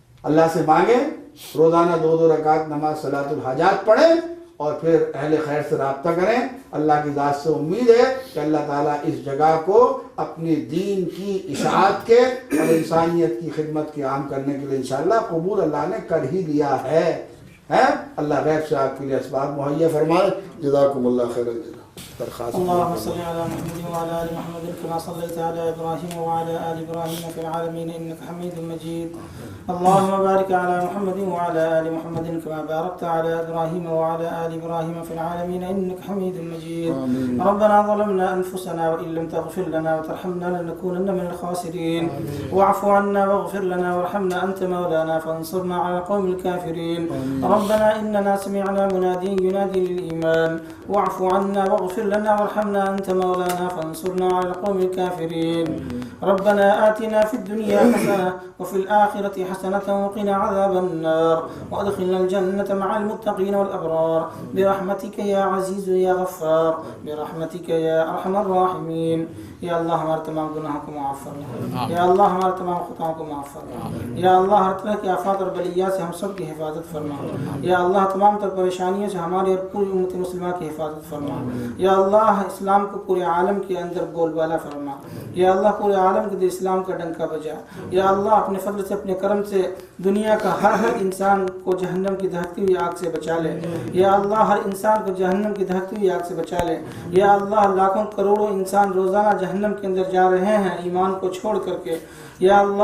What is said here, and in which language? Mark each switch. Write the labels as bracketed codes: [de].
[ur] اللہ سے مانگیں, روزانہ 2 رکعت نماز صلاۃ الحاجات پڑھیں اور پھر اہل خیر سے رابطہ کریں. اللہ کی ذات سے امید ہے کہ اللہ تعالیٰ اس جگہ کو اپنی دین کی اشاعت کے اور انسانیت کی خدمت کے عام کرنے کے لیے انشاءاللہ قبول اللہ نے کر ہی دیا ہے. اللہ غیب سے آپ کے لیے اسباب مہیا فرمائے. جزاکم اللہ خیر الجزا. درخواست [ar] اللهم صل على محمد وعلى ال محمد كما صليت على ابراهيم وعلى ال ابراهيم في العالمين انك حميد مجيد. اللهم بارك على محمد وعلى ال محمد كما باركت على ابراهيم وعلى ال ابراهيم في العالمين انك حميد مجيد. ربنا ظلمنا انفسنا وان لم تغفر لنا وترحمنا لنكونن من الخاسرين. واعف عنا واغفر لنا وارحمنا انت مولانا فانصرنا على القوم الكافرين. ربنا اننا سمعنا مناديا ينادي للايمان واعف عنا واغفر لنا وارحمنا أنت مولانا فانصرنا على القوم الكافرين. ربنا آتنا في الدنيا حسنة وفي الآخرة حسنة وقنا عذاب النار وأدخلنا الجنة مع المتقين والأبرار برحمتك يا عزيز يا غفار برحمتك يا أرحم الراحمين. [ur] یا اللہ ہمارے تمام گناہوں کو معاف فرما, یا اللہ ہمارے تمام خطاؤں کو معاف فرما, یا اللہ ہر طرح کی آفات اور بلیات سے ہم سب کی حفاظت فرما, یا اللہ تمام تر پریشانیوں سے ہماری اور پوری امت مسلمہ کی حفاظت فرما, یا اللہ اسلام کو پورے عالم کے اندر بول بالا فرما, یا اللہ پورے عالم کے اسلام کا ڈنکا بجا, یا اللہ اپنے فضل سے اپنے کرم سے دنیا کا ہر انسان کو جہنم کی دہکتی ہوئی آگ سے بچا لے, یا اللہ ہر انسان کو جہنم کی دہکتی ہوئی آگ سے بچا لے, یا اللہ لاکھوں کروڑوں انسان روزانہ جہنم کے اندر جا رہے ہیں ایمان کو چھوڑ کر کے, یا